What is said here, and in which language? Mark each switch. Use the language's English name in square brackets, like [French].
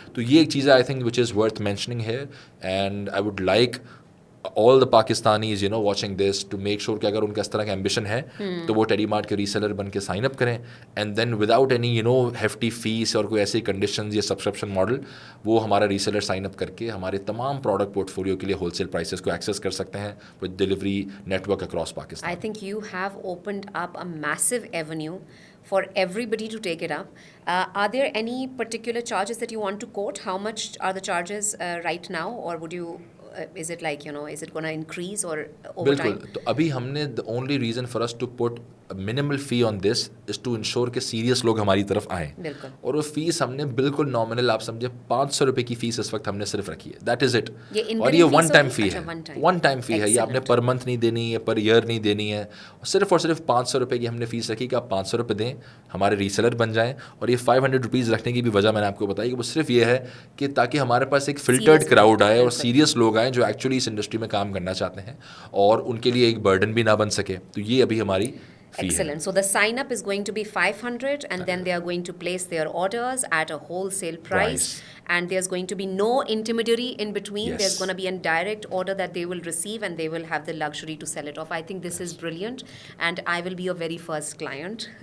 [Urdu] تو یہ ایک چیز ہے [English] I think which is worth mentioning [Urdu] ہے, [English] and I would like all the Pakistanis watching this to make sure [Urdu] کہ اگر ان کا اس طرح کا ایمبیشن ہے تو وہ ٹیڈی مارٹ کے ریسیلر بن کے سائن اپ کریں, [English] and then without any hefty fees [Urdu] اور کوئی ایسی کنڈیشنز یا سبسکرپشن ماڈل, وہ ہمارا ریسیلر سائن اپ کر کے ہمارے تمام پروڈکٹ پورٹ فولیو کے لیے ہول سیل پرائسز کو ایکسیس کر سکتے ہیں [English] With delivery network across Pakistan. I think you have opened up a massive avenue for everybody to take it up. Are there any particular charges that you want to quote? How much are the charges right now, or would you is it like is it going to increase or over [Urdu] بالکل, [English] time? [Urdu] تو ابھی ہم نے [English] the only reason for us to put a minimal fee on this is to ensure [Urdu] کہ serious لوگ ہماری طرف آئیں, بالکل, اور وہ فیس ہم نے بالکل نامنل آپ سمجھے 500 روپے کی فیس اس وقت ہم نے صرف رکھی ہے, [English] That is it. [Urdu] اور یہ ون ٹائم فی ہے, ون ٹائم فی ہے, یہ آپ نے پر منتھ نہیں دینی ہے, پر ایئر نہیں دینی ہے, صرف اور صرف 500 روپے کی ہم نے فیس رکھی کہ آپ 500 روپے دیں, ہمارے ریسیلر بن جائیں. اور یہ 500 روپیز رکھنے کی بھی وجہ میں نے آپ کو بتائی کہ وہ صرف یہ ہے کہ تاکہ ہمارے پاس ایک فلٹرڈ کراؤڈ آئے اور سیریس لوگ آئیں جو ایکچولی اس انڈسٹری میں کام کرنا چاہتے ہیں, اور ان کے لیے ایک برڈن بھی نہ بن سکے. تو یہ ابھی ہماری [English] excellent. So the sign up is going to be 500 and then they are going to place their orders at a wholesale price. And there's going to be no intermediary in between. Yes. There's going to be a direct order that they will receive and they will have the luxury to sell it off. I think this is brilliant, and I will be your very first client.